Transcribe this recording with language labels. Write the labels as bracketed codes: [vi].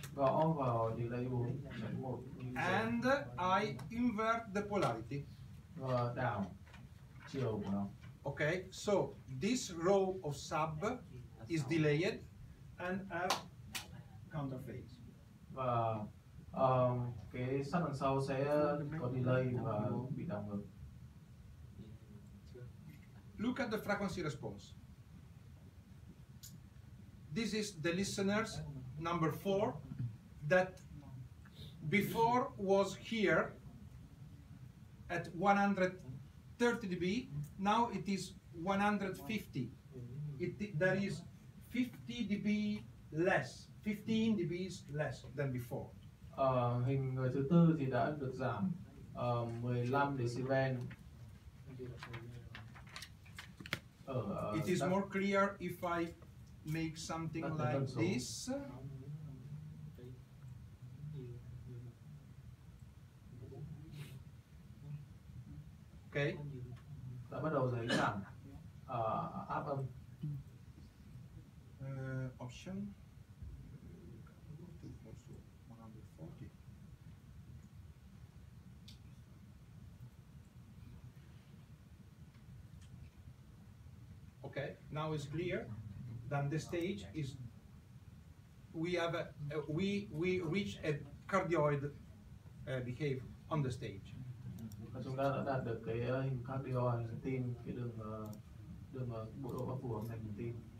[vi] Gõ vào delay 4.1 [en] and I invert the polarity. [vi] và đảo chiều của nó. [en] Okay, so this row of sub is delayed and have counter phase. [vi] Và cái sub đằng sau sẽ có delay và bị đảo ngược. [en] Look at the frequency response. This is the listeners number 4 that before was here at 130 dB. Now it is 150. There is 50 dB less, 15 dBs less than before. [vi] Hình người thứ tư thì đã được giảm 15 decibel. [en] It is more clear if I make something like this. Okay. [vi] Đã bắt đầu thấy giảm áp âm. [en] option. To also 140. Okay, now it's clear. Then the stage is we have we reach a cardioid behave on the stage. [vi] Và chúng ta đã đạt được cái hình cardio hình tim, cái đường bộ độ bao phủ âm thanh hình tim.